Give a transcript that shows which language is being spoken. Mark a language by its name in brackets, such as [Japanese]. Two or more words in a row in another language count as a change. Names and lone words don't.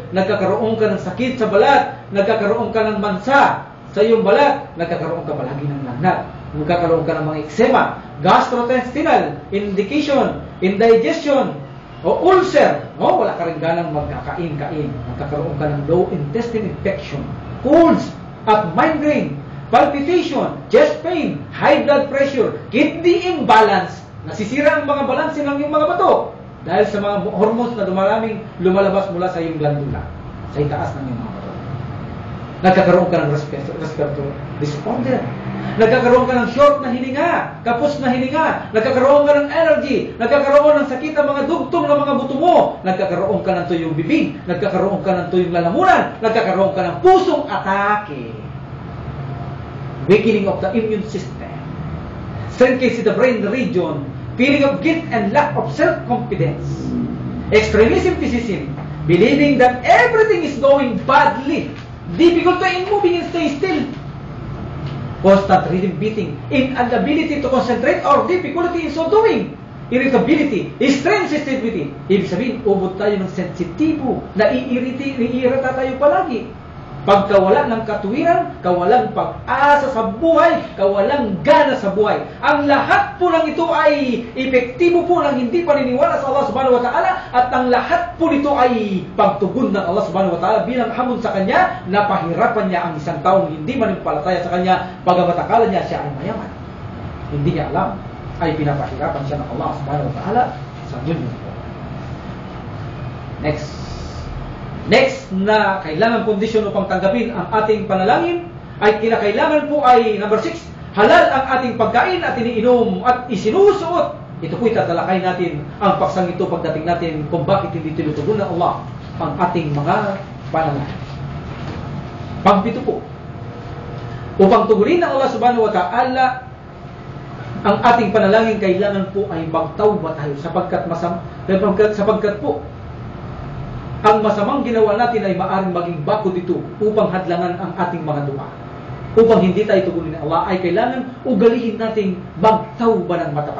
[Filipino] Nagkakaroon ka ng sakit sa balat. Nagkakaroon ka ng mansa sa iyong balat. Nagkakaroon ka palagi ng lagnat. Nagkakaroon ka ng mga [English] eczema, gastrointestinal, indigestion, indigestion, [Filipino] o ulcer, wala ka rin ganang magkakain-kain. Magkakaroon ka ng [English] low intestine infection, colds at migraine, palpitation, chest pain, high blood pressure, kidney imbalance. [Filipino] Nasisira ang mga balanse ng iyong mga bato dahil sa mga hormones na dumaraming lumalabas mula sa iyong glandula, sa itaas ng iyong mga bato. Nagkakaroon ka ng [English] respiratory disorder. [Filipino] Nagkakaroon ka ng short na hininga, kapos na hininga, nagkakaroon ka ng allergy, nagkakaroon ng sakit ang mga dugtong ng mga buto mo, nagkakaroon ka ng tuyong bibig, nagkakaroon ka ng tuyong lalamunan, nagkakaroon ka ng pusong atake. [English] Weakening of the immune system, shrinkage in the brain region, feeling of guilt and lack of self-confidence, extremism, pessimism, believing that everything is going badly, difficulty in moving and stay still, constant rhythm beating, inability to concentrate or difficulty in so doing, irritability, extreme sensitivity. [Filipino] Ibig sabihin, ubod tayo ng sensitibo, naiirita tayo palagi. Pagkawala ng katuwiran, kawalang pag-asa sa buhay, kawalang gana sa buhay. Ang lahat po ng ito ay epektibo po ng hindi paniniwala sa [Arabic] الله سبحانه وتعالى, [Filipino] at ang lahat po nito ay pagtugon ng [Arabic] الله سبحانه وتعالى [Filipino] bilang hamon sa kanya, na pahirapan niya ang isang taong hindi manimpalataya sa kanya, bagamat akala niya siya ay mayaman. Hindi niya alam, ay pinapahirapan siya ng [Arabic] الله سبحانه وتعالى [Filipino] sa dunya. Next na kailangan kondisyon upang tanggapin ang ating panalangin ay kinakailangan po ay number 6, halal ang ating pagkain at iniinom at isinusuot. Ito po itatalakay natin ang paksang ito pagdating natin kung bakit hindi tinutugon ng Allah ang ating mga panalangin. Pang-7 po, upang tugunin ng [Arabic] الله سبحانه وتعالى [Filipino] ang ating panalangin, kailangan po ay magtawba tayo sapagkat po ang masamang ginawa natin ay maaaring maging bakod dito upang hadlangan ang ating mga dua. Upang hindi tayo tugunin ng Allah, ay kailangan ugalihin nating magtawba ng matapat.